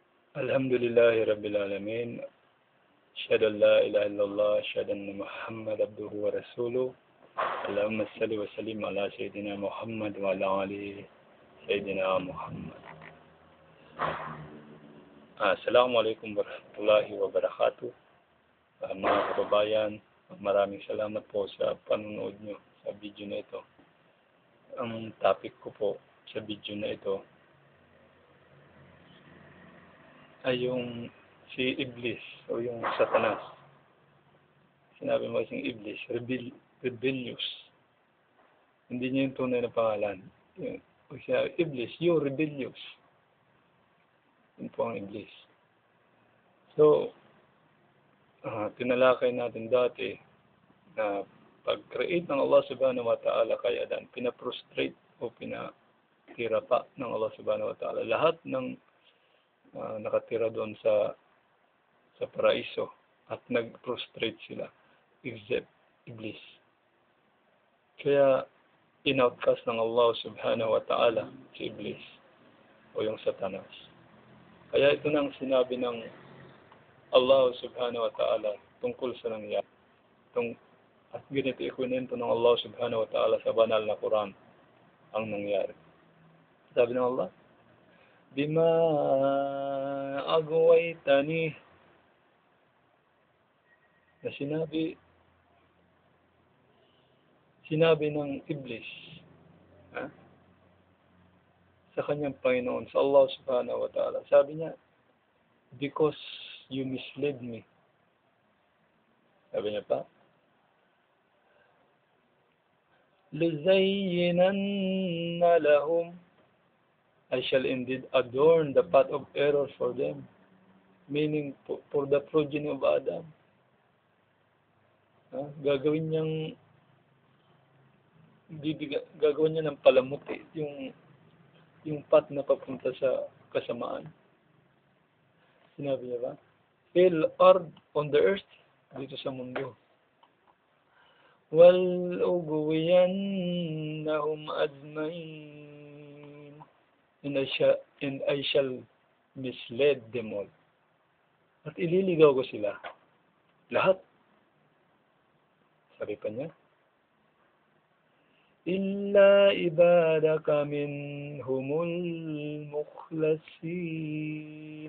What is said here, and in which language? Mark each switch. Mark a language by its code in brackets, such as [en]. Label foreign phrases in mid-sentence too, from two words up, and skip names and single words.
[ar] الحمد لله رب العالمين أشهد أن لا إله إلا الله أشهد أن محمدا عبده ورسوله. اللهم صل وسلم على سيدنا محمد وعلى آل سيدنا محمد wa ala ali Sayyidina Muhammad. السلام عليكم ورحمة الله وبركاته. [tl] Mga kababayan, maraming salamat po sa panonood nyo sa video na ito. Ang topic ko po sa video na ito ay yung si Iblis o yung Satanas. Sinabi mo kasing Iblis, rebellious. Hindi niya yung tunay na pangalan. Sinabi, Iblis, [en] you rebellious. [tl] Yun po ang Iblis. So, tinalakay natin dati na pag-create ng Allah [ar] سبحانه وتعالى [tl] kay Adan, pinaprostrate o pinatira pa ng Allah [ar] سبحانه وتعالى [tl] lahat ng nakatira doon sa paraiso at nag-prostrate sila except Iblis. Kaya in-outcast ng Allah [ar] سبحانه وتعالى [tl] si Iblis o yung Satanas. Kaya ito nang sinabi ng Allah [ar] سبحانه وتعالى [tl] tungkol sa nangyari. At ganito ikunento ng Allah [ar] سبحانه وتعالى [tl] sa banal na Quran ang nangyari. Sabi ng Allah, [ar] بما أغويتني, [tl] na sinabi ng Iblis sa kanyang Panginoon, sa Allah [ar] سبحانه وتعالى. [tl] Sabi niya, [en] because you misled me. [tl] Sabi niya pa, [ar] لِزَيِّنَنَّ لَهُمْ, [en] I shall indeed adorn the path of error for them. Meaning, for the progeny of Adam. [tl] Gagawin niya ng palamuti yung path na papunta sa kasamaan. Sinabi niya ba? [ar] في الأرض, [en] on the earth, [tl] dito sa mundo. [ar] وَلْأُغْوِيَنَّهُمْ أَجْمَعِينَ, [en] and I shall mislead them all. [tl] At ililigaw ko sila. Lahat. Sabi pa niya, [ar] إِلَّا إِبَادَكَ مِنْهُمُ الْمُخْلَصِينَ.